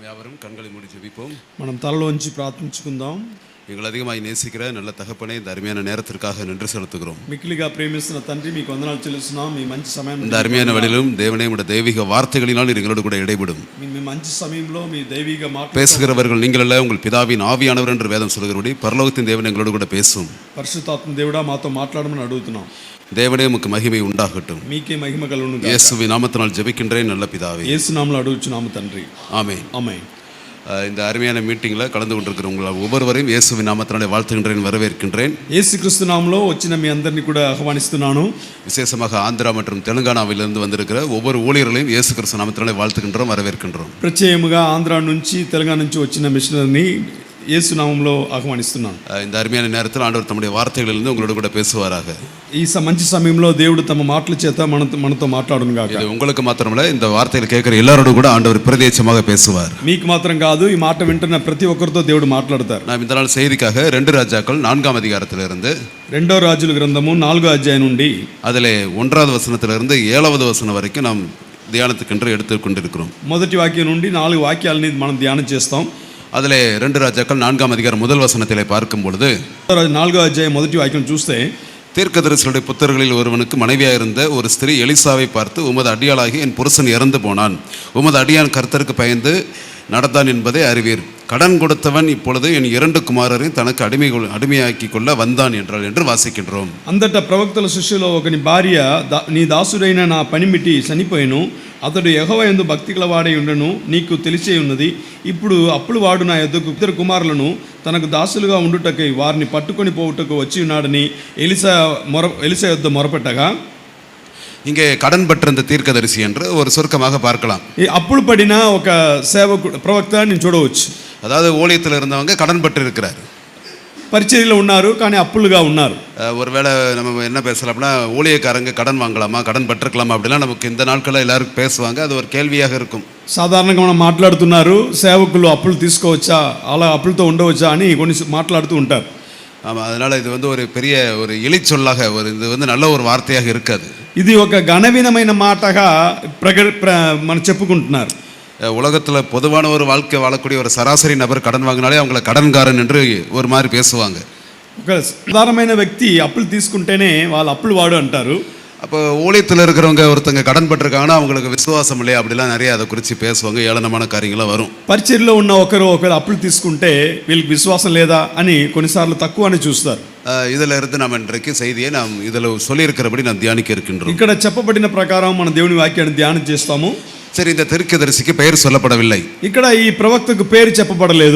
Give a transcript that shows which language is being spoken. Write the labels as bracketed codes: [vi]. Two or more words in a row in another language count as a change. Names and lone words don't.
[ta] யாவரும் கண்களை மூடி ஜெபிப்போம். [te] మనం తలలోంచి ప్రార్థించుకుందాం. [ta] எங்களை அதிகமாய் நேசிக்கிற நல்ல தகப்பனே, இந்த அருமையான நேரத்திற்காக நன்றி செலுத்துகிறோம். [te] మిక్కిలిగా ప్రేమిస్తున్న తండ్రి, మీకు వందనాలు చెల్లిస్తున్నాం. మీ మంచి సమయం, [ta] இந்த அருமையான வழியிலும் தேவனே உடைய தெய்வீக வார்த்தைகளினால் எங்களோடு கூட இடைபடும். [te] మీ మంచి సమయంలో మీ దైవిక మాటలు [ta] பேசுகிறவர்கள் நீங்கள் அல்ல, உங்கள் பிதாவின் ஆவியானவர் என்று வேதம் சொல்கிறபடி பரலோகத்தின் தேவன் எங்களோடு கூட பேசும். [te] పరిశుద్ధాత్మ దేవుడా మాతో మాట్లాడమని అడుగుతున్నాం. [ta] தேவனே உமக்கு மகிமை உண்டாகட்டும். [te] మీకే మహిమ కలుగును గాక. [ta] இயேசுவின் நாமத்தினால் ஜெபிக்கின்றேன் நல்ல பிதாவே. [te] యేసు నామములో అడుగుచున్నాము తండ్రి. [ta] ஆமென். [te] ఆమేన్. [ta] இந்த அருமையான மீட்டிங்கில் கலந்து கொண்டிருக்கிற உங்கள் ஒவ்வொருவரையும் இயேசுவின் நாமத்தினாலே வாழ்த்துகின்றேன், வரவேற்கின்றேன். [te] యేసుక్రీస్తు నామములో వచ్చిన మీ అందరినీ కూడా ఆహ్వానిస్తున్నాను. [ta] விசேஷமாக ஆந்திரா மற்றும் தெலுங்கானாவிலிருந்து வந்திருக்கிற ஒவ்வொரு ஊழியர்களையும் இயேசு கிறிஸ்து நாமத்தினாலே வாழ்த்துகின்றோம், வரவேற்கின்றோம். [te] ప్రత్యేకముగా ఆంధ్ర నుంచి తెలంగాణ నుంచి వచ్చిన మిషనరీని యేసు నామములో ఆహ్వానిస్తున్నాను. [ta] இந்த அருமையான நேரத்தில் ஆண்டவர் தம்முடைய வார்த்தைகளிலிருந்து உங்களோடு கூட பேசுவாராக. [te] ఈ మంచి సమయంలో దేవుడు తమ మాటల చేత మనతో మాట్లాడును గాక. [ta] இது உங்களுக்கு మాత్రమല്ല, இந்த వార్తలు கேட்கிற எல்லாரோடும் கூட ஆண்டவர் பிரத்யேகமாக பேசுவார். [te] మీకు మాత్రం కాదు, ఈ మాట వింటున్న ప్రతి ఒక్కరితో దేవుడు మాట్లాడతారు. [ta] நாம் இந்த நாள் செய்திக்காக 2 ராஜாக்கள் 4ஆம் அதிகாரத்திலிருந்து [te] 2వ రాజుల గ్రంథము 4వ అధ్యాయం నుండి [ta] அதிலே 1வது வசனத்திலிருந்து 7வது வசனம் வரைக்கும் நாம் தியானத்துக்கென்று எடுத்துக்கொண்டிருக்கிறோம். [te] మొదటి వాక్యం నుండి 4 వాక్యాలని మనం ధ్యానం చేస్తాం. [ta] அதிலே 2 ராஜாக்கள் 4ஆம் அதிகாரம் முதல் வசனத்திலே பார்க்கும் பொழுது [te] 4వ అధ్యాయం మొదటి వాక్యం చూస్తే, [ta] தீர்க்கதரிசிகளுடைய புத்தர்களில் ஒருவனுக்கு மனைவியாக இருந்த ஒரு ஸ்திரீ எலிசாவை பார்த்து, உமது அடியாளாகி என் புருஷன் இறந்து போனான், உமது அடியான் கர்த்தருக்கு பயந்து நடந்தான் என்பதை அறிவீர். கடன் கொடுத்தவன் இப்பொழுது என் 2 குமாரரையும் தனக்கு அடிமையாக்கி கொள்ள வந்தான் என்றால் என்று வாசிக்கின்றோம். [te] అంతటా ప్రవక్తల శిష్యులో ఒకని భార్య, నీ దాసుడైన నా పనిమిటి చనిపోయిను, అతడు యెహోవా యందు భక్తి గలవాడై ఉండను, నీకు తెలిసే ఉన్నది. ఇప్పుడు అప్పులు వాడు నా యొద్దకు 2 కుమారులను తనకు దాసులుగా ఉండుటకై వారిని పట్టుకొని పోవుటకు వచ్చి ఉన్నాడని ఎలిసా యొద్ద మొరపెట్టగా, [ta] இங்கே கடன் பற்றிருந்த தீர்க்கதரிசி என்று ஒரு சுருக்கமாக பார்க்கலாம். [te] అప్పులు పడిన ఒక సేవకుడు, ప్రవక్త నేను చూడవచ్చు. [ta] அதாவது ஊழியத்தில் இருந்தவங்க கடன் பட்டு இருக்கிறார், [te] పరిచర్యలో ఉన్నారు కానీ అప్పులుగా ఉన్నారు. [ta] ஒருவேளை நம்ம என்ன பேசலாம்னா, ஊழியக்காரங்க கடன் வாங்கலாமா, கடன் பட்டிருக்கலாமா அப்படிலாம் நமக்கு இந்த நாட்களில் எல்லாருக்கும் பேசுவாங்க. அது ஒரு கேள்வியாக இருக்கும். [te] సాధారణంగా మనం మాట్లాడుతున్నారు, సేవకులు అప్పులు తీసుకోవచ్చా, అలా అప్పులతో ఉండవచ్చా అని కొన్ని మాట్లాడుతూ ఉంటారు. [ta] ஆமாம், அதனால் இது ஒரு பெரிய ஒரு இழிச்சொல்லாக இது நல்ல ஒரு வார்த்தையாக இருக்காது. [te] ఇది ఒక ఘనవీనమైన మాటగా మనం చెప్పుకుంటున్నారు. [ta] உலகத்தில் பொதுவான ஒரு வாழ்க்கை வாழக்கூடிய ஒரு சராசரி நபர் கடன் வாங்கினாலே அவங்கள கடன்காரன் என்று ஒரு மாதிரி பேசுவாங்க. [te] ఒక సాధారణమైన వ్యక్తి అప్పులు తీసుకుంటేనే వాళ్ళు అప్పులు వాడు అంటారు. [ta] அப்போ ஊழியத்தில் இருக்கிறவங்க ஒருத்தங்க கடன் பட்டிருக்காங்கன்னா அவங்களுக்கு விசுவாசம் இல்லையா அப்படிலாம் நிறைய அதை குறித்து பேசுவாங்க, ஏளனமான காரியங்களாம் வரும். [te] పరిచర్యలో ఉన్న ఒకరు అప్పులు తీసుకుంటే వీళ్ళకి విశ్వాసం లేదా అని కొన్నిసార్లు తక్కువ అని చూస్తారు. [ta] இதில் இருந்து நாம் இன்றைக்கு செய்தியை நாம் இதில் சொல்லியிருக்கிறபடி நாம் தியானிக்க இருக்கின்றோம். [te] ఇక్కడ చెప్పబడిన ప్రకారం మన దేవుని వాక్యాన్ని ధ్యానం చేస్తాము. [ta] சரி, இந்த தீர்க்கதரிசிக்கு பெயர் சொல்லப்படவில்லை. [te] ఇక్కడ ఈ ప్రవక్తకు పేరు చెప్పబడలేదు.